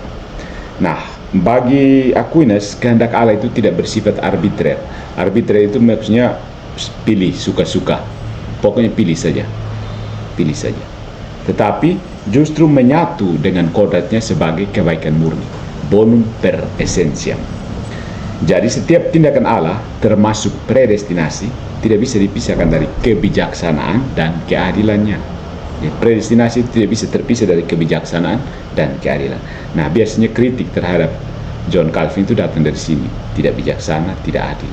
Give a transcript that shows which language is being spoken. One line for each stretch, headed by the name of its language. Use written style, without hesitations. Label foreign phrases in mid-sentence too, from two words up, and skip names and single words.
Indonesian: Nah, bagi Aquinas, kehendak Allah itu tidak bersifat arbitrer. Arbitrer itu maksudnya pilih, suka-suka. Pokoknya pilih saja. Pilih saja. Tetapi justru menyatu dengan kodratnya sebagai kebaikan murni.
Latin: Bonum per essentiam.
Indonesian: Jadi setiap tindakan Allah, termasuk predestinasi, tidak bisa dipisahkan dari kebijaksanaan dan keadilannya. Ya, predestinasi itu tidak bisa terpisah dari kebijaksanaan dan keadilan. Nah, biasanya kritik terhadap John Calvin itu datang dari sini, tidak bijaksana, tidak adil.